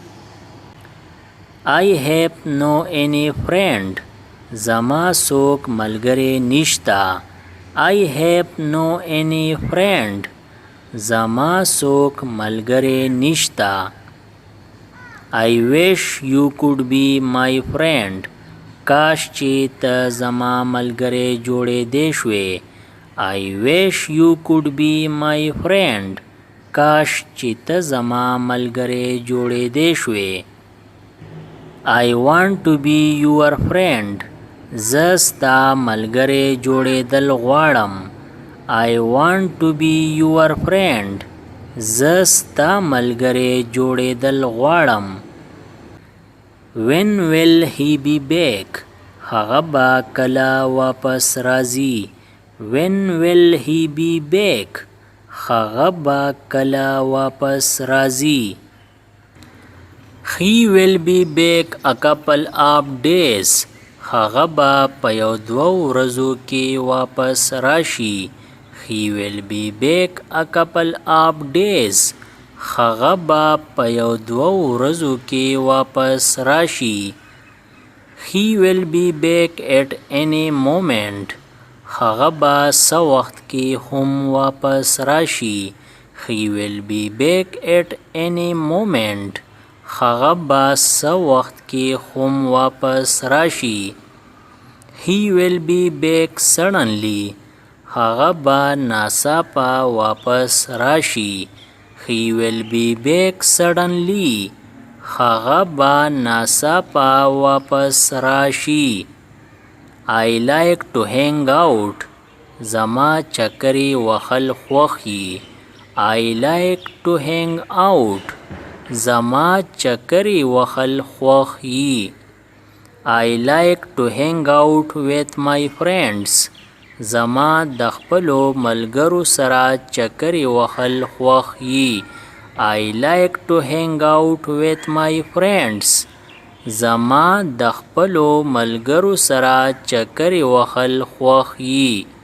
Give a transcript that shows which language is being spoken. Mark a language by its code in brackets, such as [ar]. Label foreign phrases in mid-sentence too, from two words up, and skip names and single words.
[en] I have no any friend. [ps] زما څوک ملګری نشته. [en] I have no any friend. [ps] زما څوک ملګری نشته. [en] I wish you could be my friend. [ps] کاش چې ته زما ملګری جوړېدی شوې. [en] I wish you could be my friend. [ps] کاش چې ته زما ملګری جوړېدی شوې. [en] I want to be your friend. [ps] زه ستا ملګری جوړېدل غواړم. [en] I want to be your friend. [ps] زه ستا ملګری جوړېدل غواړم. [en] When will he be back? [ps] هغه به کله واپس راځي. [en] When will he be back? [ps] هغه به کله واپس راځي. [en] He will be back a couple of days. [ps] هغه به په یو دوه ورځو کې واپس راشي. [en] He will be back a couple of days. [ps] هغه به په یو دوه ورځو کې واپس راشي. [en] He will be back at any moment. [ps] هغه به څه وخت کې هم واپس راشي. [en] He will be back at any moment. [ps] هغه به څه وخت کې هم واپس راشي. [en] He will be back suddenly. [ps] هغه به ناڅاپه واپس راشي. [en] He will be back suddenly. [ps] هغه به ناڅاپه واپس راشي. [en] I like to hang out. [ps] زما چکرې وهل خوښ دي. [en] I like to hang out. [ps] زما چکرې وهل خوښ دي. [en] I like to hang out with my friends. [ps] زما د خپلو ملګرو سره چکرې وهل خوښ دي. [en] I like to hang out with my friends. [ps] زما د خپلو ملګرو سره چکرې وهل خوښ دي.